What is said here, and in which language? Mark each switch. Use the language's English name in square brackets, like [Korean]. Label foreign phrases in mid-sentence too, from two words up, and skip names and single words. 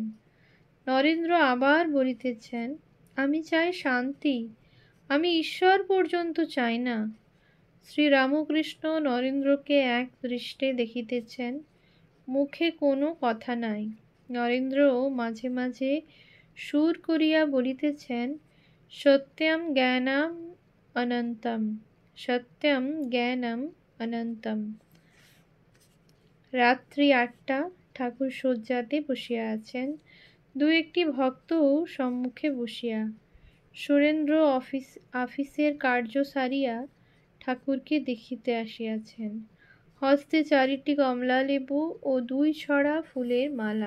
[Bangla] নরেন্দ্র আবার বলিতেছেন, আমি চাই শান্তি, আমি ঈশ্বর পর্যন্ত চাই না। শ্রীরামকৃষ্ণ নরেন্দ্রকে এক দৃষ্টে দেখিতেছেন, মুখে কোনো কথা নাই। নরেন্দ্র মাঝে মাঝে সুর করিয়া বলিতেছেন, [Sanskrit] सत्यम ज्ञानम अनन्तम, सत्यम ज्ञानम अनन्तम। [Bangla] রাত্রি 8টা, ঠাকুর শয্যাতে বসিয়া আছেন। দু একটি ভক্ত সম্মুখে বসিয়া। সুরেন্দ্র আফিসের কার্য সারিয়া ঠাকুরকে দেখিতে আসিয়াছেন। হস্তে 4টি কমলা লেবু ও 2 ছড়া ফুলের মালা।